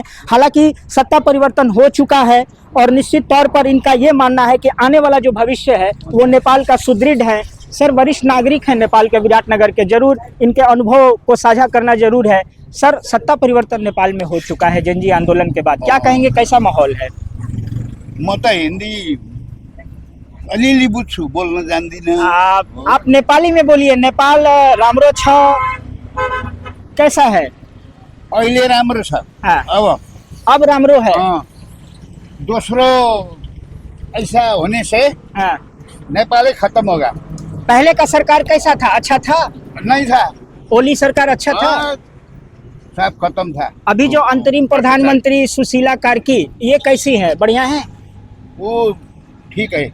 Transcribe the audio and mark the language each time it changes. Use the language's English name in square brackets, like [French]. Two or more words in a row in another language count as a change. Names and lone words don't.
[Hindi] हालांकि सत्ता परिवर्तन हो चुका है और निश्चित तौर पर इनका ये मानना है कि आने वाला जो भविष्य है वो नेपाल का सुदृढ़ है। सर वरिष्ठ नागरिक हैं नेपाल के, विराटनगर के, जरूर इनके अनुभव को साझा करना जरूर है। सर सत्ता परिवर्तन नेपाल में हो चुका है जेनजी आंदोलन के बाद, क्या कहेंगे, कैसा माहौल है? [Nepali] म त हिन्दी अलिअलि बुझ्छु, बोल्न जान्दिनँ। [Hindi] आप नेपाली में बोलिए। [Nepali] नेपाल राम्रो छ, [Hindi] कैसा है? [Nepali] अहिले राम्रो छ। [Hindi] हाँ। अब राम्रो है। दोस्रो ऐसा होने से हाँ। नेपाल खत्म होगा। पहले का सरकार कैसा था? अच्छा था? नहीं था। ओली सरकार अच्छा था? सब खत्म था। अभी जो अंतरिम प्रधानमंत्री सुशीला कार्की, ये कैसी है? बढ़िया है? वो ठीक है।